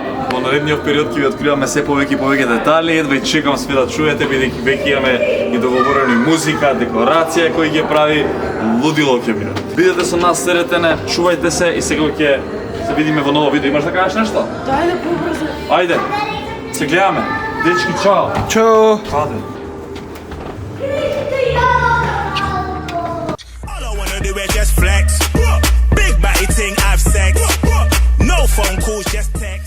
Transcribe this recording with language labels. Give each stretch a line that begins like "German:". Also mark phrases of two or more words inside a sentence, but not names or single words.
Macedonian: Во наредниот период ќе ви откриваме се повеќе и повеќе детали, едва и чекам све да чуете, бидејќи веќе имаме и договорени музика, декорација кој ќе прави, лудило ќе биде. Бидете со нас, серетене, чувајте се и сега ќе се видиме во ново видео. Имаш да кажеш нешто? Дај да побрзо. Ајде, се гледаме. Дечки, чао. Чао. Аде.
English: All I wanna do is just flex. Big body thing, have sex. No phone calls, just